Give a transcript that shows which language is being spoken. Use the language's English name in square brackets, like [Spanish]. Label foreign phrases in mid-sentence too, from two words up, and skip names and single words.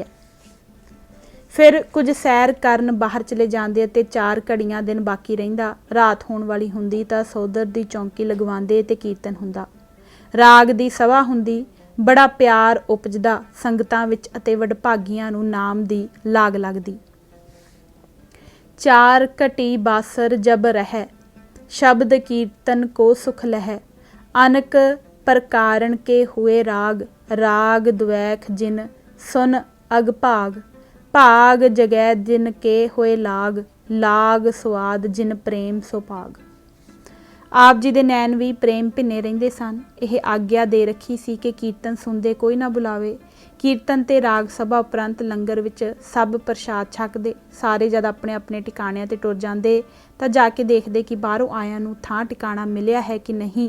[Punjabi] ਫਿਰ ਕੁਝ ਸੈਰ ਕਰਨ ਬਾਹਰ ਚਲੇ ਜਾਂਦੇ ਅਤੇ 4 ਘੜੀਆਂ ਦਿਨ ਬਾਕੀ ਰਹਿੰਦਾ, ਰਾਤ ਹੋਣ ਵਾਲੀ ਹੁੰਦੀ ਤਾਂ ਸੋਦਰ ਦੀ ਚੌਂਕੀ ਲਗਵਾਉਂਦੇ ਤੇ ਕੀਰਤਨ ਹੁੰਦਾ, ਰਾਗ ਦੀ ਸਭਾ ਹੁੰਦੀ, ਬੜਾ ਪਿਆਰ ਉਪਜਦਾ ਸੰਗਤਾਂ ਵਿੱਚ ਅਤੇ ਵਡਭਾਗੀਆਂ ਨੂੰ ਨਾਮ ਦੀ ਲਾਗ ਲੱਗਦੀ। [Braj] 4 ਘਟੀ ਬਾਸਰ ਜਬ ਰਹਿ, ਸ਼ਬਦ ਕੀਰਤਨ ਕੋ ਸੁਖ ਲਹਿ, ਅਨਕ ਪ੍ਰਕਾਰਨ ਕੇ हुए राग, राग द्वैख जिन सुन अग भाग, भाग जगै जिन के होए लाग, लाग स्वाद जिन प्रेम सो भाग। [Punjabi] ਆਪ ਜੀ ਦੇ ਨੈਣ ਵੀ ਪ੍ਰੇਮ ਭਿੰਨੇ ਰਹਿੰਦੇ ਸਨ। ਇਹ ਆਗਿਆ ਦੇ ਰੱਖੀ ਸੀ ਕਿ ਕੀਰਤਨ ਸੁਣਦੇ ਕੋਈ ਨਾ ਬੁਲਾਵੇ। ਕੀਰਤਨ ਤੇ ਰਾਗ ਸਭਾ ਉਪਰੰਤ ਲੰਗਰ ਵਿੱਚ ਸਭ ਪ੍ਰਸ਼ਾਦ ਛਕਦੇ। ਸਾਰੇ ਜਦ ਆਪਣੇ ਆਪਣੇ ਟਿਕਾਣਿਆਂ ਤੇ ਟੁਰ ਜਾਂਦੇ ਤਾਂ ਜਾ ਕੇ ਦੇਖਦੇ ਕਿ ਬਾਹਰੋਂ ਆਇਆਂ ਨੂੰ ਥਾਂ ਟਿਕਾਣਾ ਮਿਲਿਆ ਹੈ ਕਿ ਨਹੀਂ।